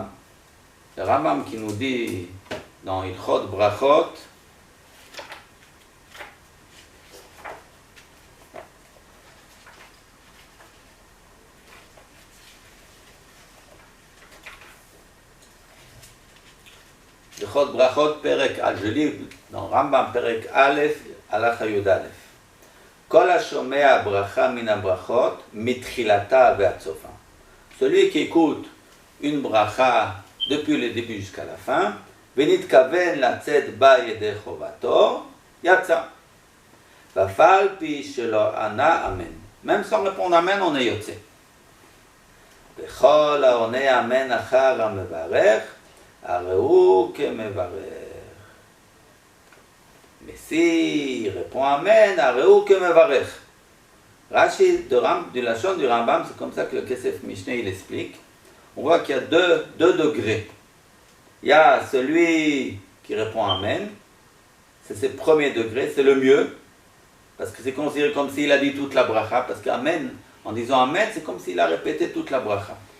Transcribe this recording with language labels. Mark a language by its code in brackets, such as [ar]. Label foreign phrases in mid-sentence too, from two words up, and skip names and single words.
[fr] Le Rambam qui nous dit dans Ilchot Brachot, [he] הלכות ברכות פרק אל, [fr] je lis dans [he] רמב"ם פרק א, הלכה י"א. כל השומע ברכה מן הברכות מתחילתה ועד סופה. [fr] Celui qui écoute une bracha depuis le début jusqu'à la fin, [he] ונתכוון לצאת בה ידי חובתו, יצא. ואף על פי שלא ענה אמן. [fr] Même sans répondre amen, on est יוצא. [he] וכל העונה אמן אחר המברך, הרי הוא כמברך. [fr] Mais s'il répond amen, [he] הרי הוא כמברך. [fr] Rashi, du Lachon du Rambam, c'est comme ça que le Kesef Mishneh il explique. On voit qu'il y a deux degrés. Il y a celui qui répond Amen, c'est le premier degré, c'est le mieux, parce que c'est considéré comme s'il a dit toute la bracha, parce qu'Amen, en disant Amen, c'est comme s'il a répété toute la bracha.